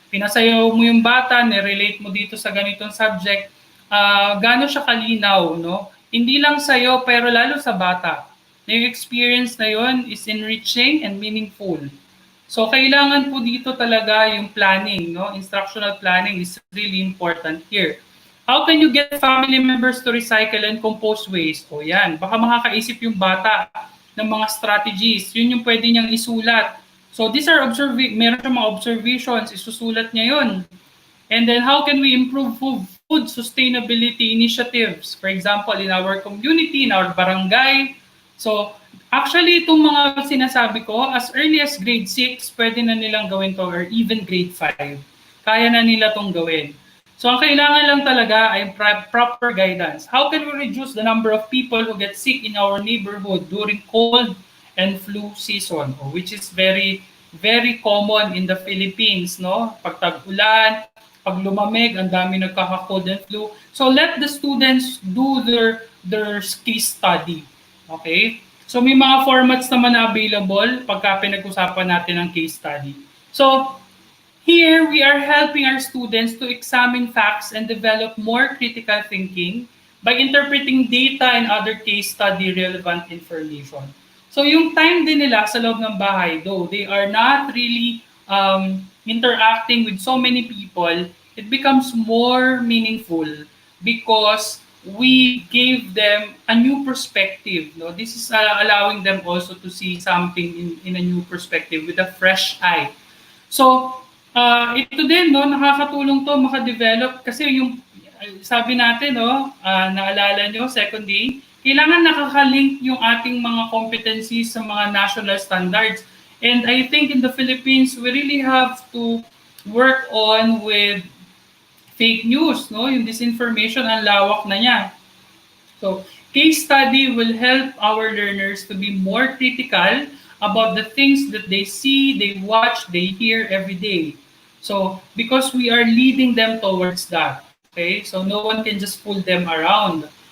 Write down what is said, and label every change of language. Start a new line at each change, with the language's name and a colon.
Filipino: Pinasayaw mo yung bata, nirelate mo dito sa ganitong subject, gaano siya kalinaw, no? Hindi lang sa'yo, pero lalo sa bata. Na yung
English: experience
Filipino: na yun
English: is enriching and meaningful. So
Filipino: kailangan po dito talaga yung
English: planning, no? Instructional planning is really important here. How can you get family members to recycle and compost waste?
Filipino: O yan, baka makakaisip yung bata ng mga strategies. Yun yung pwede niyang isulat.
English: So these are
Filipino: meron siyang mga observations, isusulat niya yun.
English: And then how can we improve food sustainability initiatives? For example, in our community, in our barangay. So actually,
Filipino: itong mga sinasabi ko,
English: as early as grade 6,
Filipino: pwede na nilang gawin to
English: or even grade 5.
Filipino: Kaya na nila tong gawin. So ang kailangan lang talaga ay
English: proper guidance. How can we reduce the number of people who get sick in our neighborhood during cold and flu season, which is very very common in the Philippines, no?
Filipino: Pag tag-ulan, pag lumamig, ang dami nagkaka-
English: cold and flu. So let the students do their case study. Okay?
Filipino: So may mga formats naman na available pagka pinag-usapan natin ang case study.
English: So here, we are helping our students to examine facts and develop more critical thinking by interpreting data and other case study relevant information. So
Filipino: yung time din nila sa loob ng bahay,
English: though they are not really interacting with so many people, it becomes more meaningful because we gave them a new perspective. No? This is allowing them also to see something in a new perspective with a fresh eye.
Filipino: So, ito din, no, nakakatulong to makadevelop kasi yung sabi natin, no, naalala nyo, second day, kailangan nakakalink yung ating mga competencies sa mga
English: national standards. And I think in the Philippines, we really have to work on with fake news, no?
Filipino: Yung disinformation, ang lawak na niya.
English: So, case study will help our learners to be more critical about the things that they see, they watch, they hear every day. So, because we are leading them towards that, okay? So, no one can just pull them around.